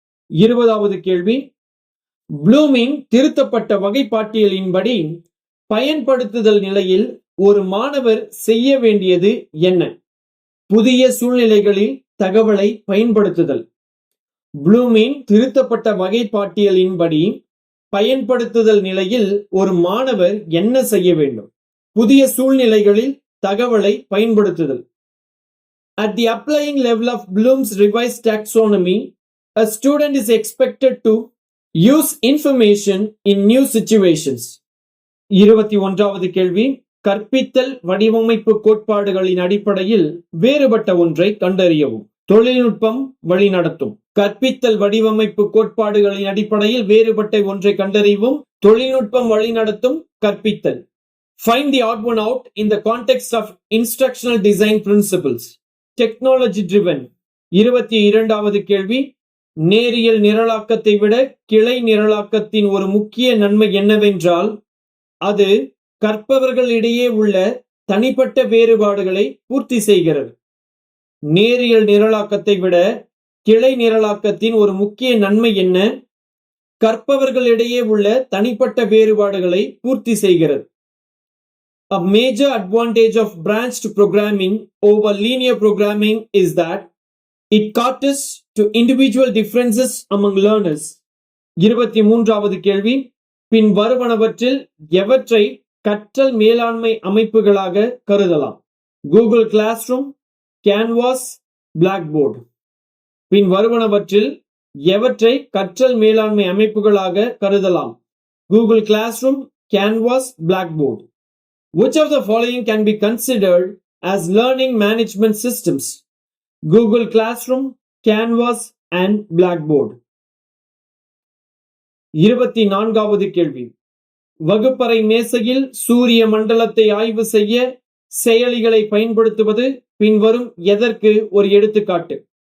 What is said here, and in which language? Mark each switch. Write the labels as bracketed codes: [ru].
[ta] 20வது கேள்வி. ப்ளூமின் திருத்தப்பட்ட வகைப்பாட்டியலின்படி பயன்படுத்துதல் நிலையில் ஒரு மாணவர் செய்ய வேண்டியது என்ன? புதிய சூழ்நிலைகளில் தகவலை பயன்படுத்துதல். ப்ளூமின் திருத்தப்பட்ட வகைப்பாட்டியலின்படி பயன்படுத்துதல் நிலையில் ஒரு மாணவர் என்ன செய்ய வேண்டும்? புதிய சூழ்நிலைகளில் தகவலை பயன்படுத்துதல். [en] At the applying level of Bloom's revised taxonomy, a student is expected to use information in new situations. [ta] 21வது கேள்வி. கற்பித்தல் வடிவமைப்பு கோட்பாடுகளின் அடிப்படையில் வேறுபட்ட ஒன்றை கண்டறியவும். தொழில்நுட்பம் வழிநடத்தும். கற்பித்தல் வடிவமைப்பு கோட்பாடுகளின் அடிப்படையில் வேறுபட்ட ஒன்றை கண்டறியவும். தொழில்நுட்பம் வழிநடத்தும் கற்பித்தல். [en] Find the odd one out in the context of instructional design principles. Technology driven. [ta] 22வது கேள்வி. நேரியல் நிரலாக்கத்தை விட கிளை நிரலாக்கத்தின் ஒரு முக்கிய நன்மை என்னவென்றால் அது கற்பவர்களிடையே உள்ள தனிப்பட்ட வேறுபாடுகளை பூர்த்தி செய்கிறது. நேரியல் நிரலாக்கத்தை விட கிளை நிரலாக்கத்தின் ஒரு முக்கிய நன்மை என்ன? கற்பவர்களிடையே உள்ள தனிப்பட்ட வேறுபாடுகளை பூர்த்தி செய்கிறது. [en] A major advantage of branched programming over linear programming is that it caters to individual differences among learners. [ta] 23வது கேள்வி. பின் வருவனவற்றில் எவற்றை கற்றல் மேலாண்மை அமைப்புகளாக கருதலாம்? Google class room, canvas, பிளாக்போர்டு. பின் வருவனவற்றில் எவற்றை கற்றல் மேலாண்மை அமைப்புகளாக கருதலாம்? Google class room, canvas, பிளாக்போர்டு. [en] Which of the following can be considered as learning management systems? Google Classroom, Canvas and Blackboard. [ta] 24வது கேள்வி. வகுப்பறை மேசையில் சூரிய மண்டலத்தை ஆய்வு செய்ய செயலிகளை பயன்படுத்துவது பின்வரும் எதற்கு ஒரு எடுத்துக்காட்டு?